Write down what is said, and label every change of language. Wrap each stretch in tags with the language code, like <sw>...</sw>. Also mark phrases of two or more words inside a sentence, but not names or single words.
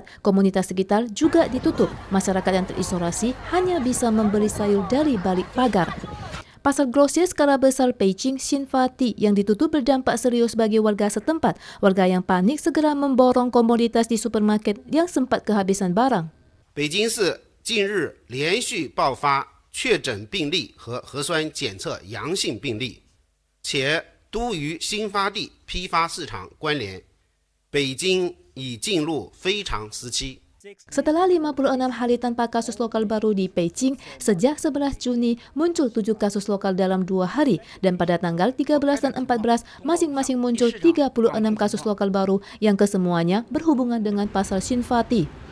<id>Komunitas sekitar juga ditutup. Masyarakat yang terisolasi hanya bisa membeli sayur dari balik pagar. Pasar grosir skala besar Beijing Xinfadi yang ditutup berdampak serius bagi warga setempat. Warga yang panik segera memborong komoditas di supermarket yang sempat kehabisan barang.</id> <zh>北京市近日连续爆发确诊病例和核酸检测阳性病例，且都与新发地批发市场关联。北京已进入非常时期。</zh> <id>Setelah 56 hari tanpa kasus lokal baru di Beijing, sejak 11 Juni muncul 7 kasus lokal dalam 2 hari dan pada tanggal 13 dan 14 masing-masing muncul 36 kasus lokal baru yang kesemuanya berhubungan dengan pasar Xinfadi.</id>